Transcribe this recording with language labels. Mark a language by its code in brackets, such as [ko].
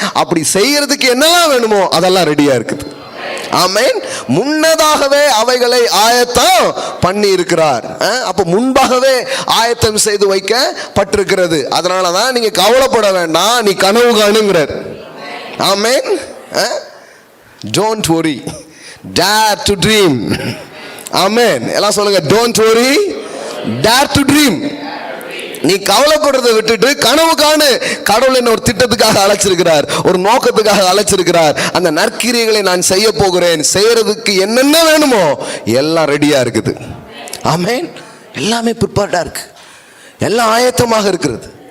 [ta] அப்படி செய்யறதுக்கு என்னெல்லாம் வேணுமோ அதெல்லாம் ரெடியா இருக்குது. ஆமென். முன்னதாகவே அவைகளை ஆயத்தம் பண்ணி இருக்கிறார். அப்ப முன்பாகவே ஆயத்தம் செய்து வைக்கப்பட்டிருக்கிறது. அதனாலதான் நீங்க கவலைப்பட வேண்டாம், நீ கனவு காணுங்கிறார். ஆமென். [en] Don't worry, dare to dream. ஆமென். [ta] எல்லாம் சொல்லுங்க, [en] don't worry, dare to dream. [ta] நீ கவலைப்படுறதை விட்டுட்டு கனவு காணு. கடவுள் என்ன ஒரு திட்டத்துக்காக அழைச்சிருக்கிறார், ஒரு நோக்கத்துக்காக அழைச்சிருக்கிறார். அந்த நற்கிரியைகளை நான் செய்ய போகிறேன், செய்யறதுக்கு என்னென்ன வேணுமோ எல்லாம் ரெடியா இருக்குது. ஆமென். எல்லாமே ப்ரிப்பேர்டா இருக்கு, எல்லாம் ஆயத்தமாக இருக்கிறது.